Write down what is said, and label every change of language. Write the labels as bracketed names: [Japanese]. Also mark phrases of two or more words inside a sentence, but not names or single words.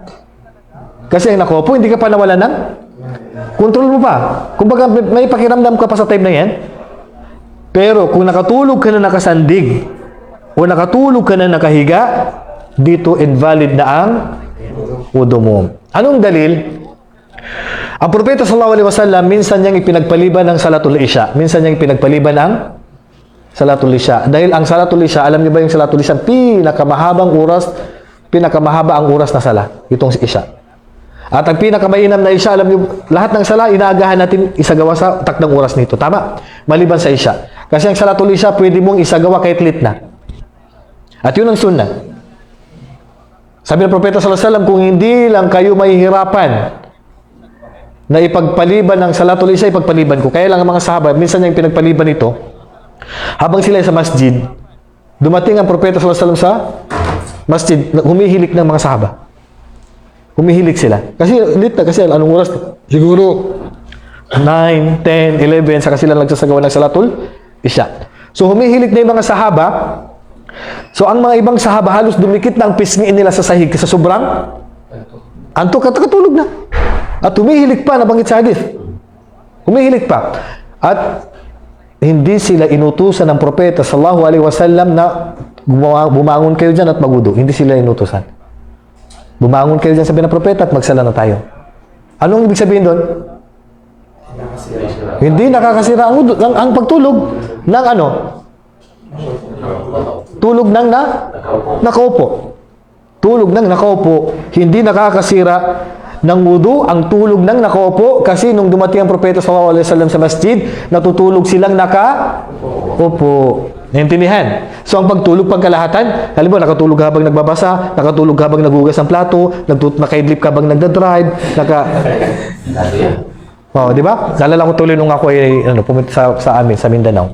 [Filipino] Kasi ang nakopo, hindi ka pa nawalan ng kontrol mo pa. Kumbaga, may pakiramdam ka pa sa time na yan. Pero kung nakatulog ka na nakasandig o nakatulog ka na nakahiga, dito invalid na ang wudu mo. Anong dalil? Ang Propeta [Arabic] صلى الله عليه وسلم [Filipino] minsan niyang ipinagpaliban ng [Arabic] صلاة العشاء. [Filipino] Minsan niyang ipinagpaliban ng [Arabic] صلاة العشاء. [Filipino] Dahil ang [Arabic] صلاة العشاء, [Filipino] alam niyo ba yung [Arabic] صلاة العشاء, [Filipino] pinakamahaba ang oras na sala, itong isya. At ang pinakamainam na isya, alam niyo, lahat ng sala inaagahan natin isagawa sa takdang oras nito. Tama? Maliban sa isya. Kasi ang [Arabic] صلاة العشاء, [Filipino] pwede mong isagawa kahit late na. At yun ang sunnah. Sabi ng Propeta [Arabic] صلى الله عليه وسلم, [Filipino] kung hindi lang kayo mahihirapan na ipagpaliban ng [Arabic] صلاة العشاء, [Filipino] ipagpaliban ko. Kaya lang ang mga sahaba, minsan yung pinagpaliban ito, habang sila sa masjid, dumating ang Propeta [Arabic] صلى الله عليه وسلم [Filipino] sa masjid, humihilik ng mga sahaba. Humihilik sila. Kasi, kasi anong oras? Siguro, 9, 10, 11, saka sila nagsasagawa ng [Arabic] صلاة العشاء. [Filipino] So, humihilik na yung mga sahaba. So, ang mga ibang sahaba, halos dumikit na ang pisngiin nila sa sahig, sa sobrang antok at katulog na. At humihilik pa, nabanggit sa hadith. Humihilik pa. At hindi sila inutusan ng Propeta [Arabic] صلى الله عليه وسلم [Filipino] na bumangon kayo dyan at magudo. Hindi sila inutusan. Bumangon kayo dyan, sabi ng Propeta, at magsala na tayo. Anong ibig sabihin doon? Hindi nakakasira ang wudu, ang pagtulog ng ano? Tulog ng nakaupo. Tulog ng nakaupo. Hindi nakakasira ng wudu ang tulog ng nakaupo, kasi nung dumating ang Propeta [Arabic] صلى الله عليه وسلم [Filipino] sa masjid, natutulog silang nakaupo. Naintindihan? So ang pagtulog pagkalahatan, halimbawa nakatulog habang nagbabasa, nakatulog habang nagugas ng plato, nakaidlip habang nagda-drive, oh, di ba? Naalala ko tuloy nung ako ay pumunta sa amin sa Mindanao.